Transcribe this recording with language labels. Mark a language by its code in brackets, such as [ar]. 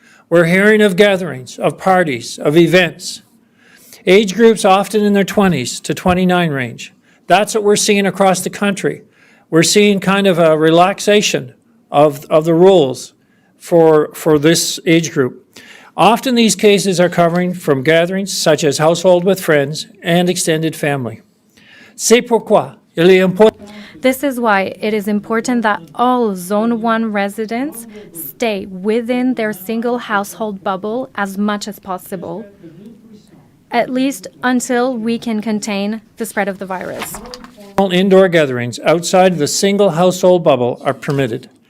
[en] We're hearing of gatherings, of parties, of events. Age groups often in their 20s to 29 range. That's what we're seeing across the country. We're seeing kind of a relaxation of the rules for this age group. Often these cases are covering from gatherings such as household with friends and extended family. [fr] C'est pourquoi il est important. [en] This is why it is important that all Zone 1 residents stay within their single household bubble as much as possible, at least until we can contain the spread of the virus. All indoor gatherings outside the single household bubble are permitted.